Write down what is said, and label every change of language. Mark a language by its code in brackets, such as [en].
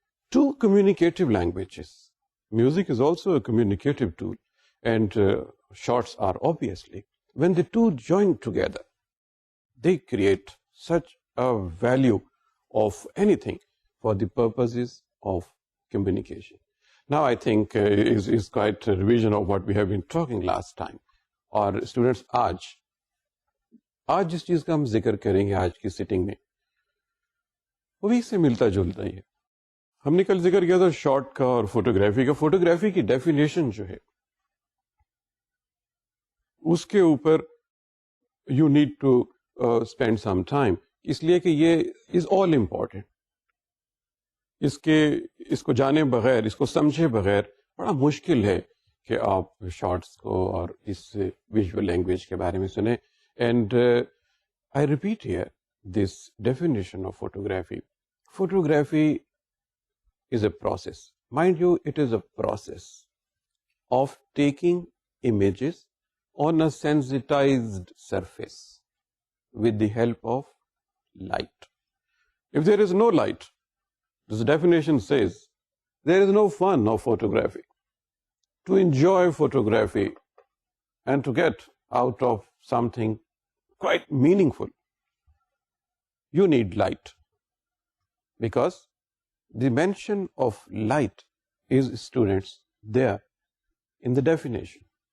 [en] Two communicative languages. Music is also a communicative tool, and shots are obviously. When the two join together, they create such a value of anything for the purposes of communication. Now I think is quite a revision of what we have been talking last time. [ur] اور students آج جس چیز کا ہم ذکر کریں گے آج کی سیٹنگ میں وہ بھی اس سے ملتا جلتا ہی ہے. ہم نے کل ذکر کیا تھا شارٹ کا اور فوٹوگرافی کا. فوٹوگرافی کی ڈیفینیشن جو ہے اس کے اوپر [en] you need to spend some time, [ur] اس لیے کہ یہ [en] Is all important. [ur] اس کو جانے بغیر، اس کو سمجھے بغیر بڑا مشکل ہے کہ آپ شارٹس کو اور اس ویژول لینگویج کے بارے میں سنیں. [en] And I repeat here this definition of photography. Photography is a process, mind you it is a process of taking images on a sensitized surface with the help of light. If there is no light, this definition says there is no fun of photography. To enjoy photography and to get out of something quite meaningful, you need light, because the mention of light is, students, there in the definition.